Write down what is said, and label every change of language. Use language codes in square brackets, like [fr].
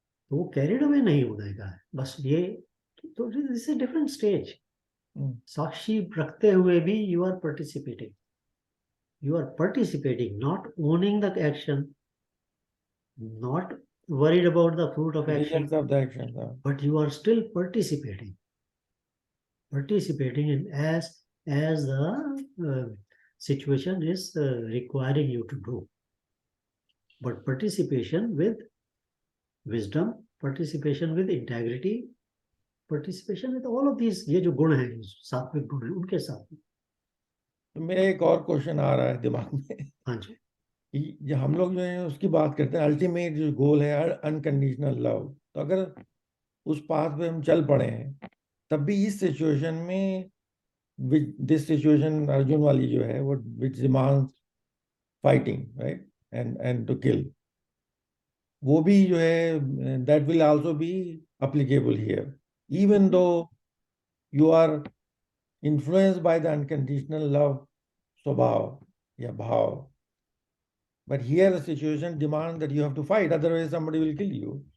[hi] तो वो carried away नहीं होने का है, बस ये। [en] तो this is different stage. [hi] साक्षी रखते हुए भी [en] You are participating, you are participating, not owning the action, not worried about the fruit of action, Results of the action. but you are still participating, in as the situation is requiring you to do. But participation with wisdom, participation with integrity, participation with all of these, [hi] ये जो गुण हैं, सात्विक गुण हैं, उनके साथ। तो मेरा एक और क्वेश्चन आ रहा है दिमाग में। हाँ जी। जो हम लोग जो है उसकी बात करते हैं, अल्टीमेट जो गोल है अनकंडीशनल लव, तो अगर उस पाथ पे हम चल पड़े हैं, तब भी इस सिचुएशन में, [en] this situation [hi] अर्जुन वाली जो है, वो [en] which demands fighting, right, and to kill, [hi] वो भी जो है [en] that will also be applicable here, even though you are influenced by the unconditional love [hi] स्वभाव या भाव, [en] But here the situation demands that you have to fight, otherwise somebody will kill you.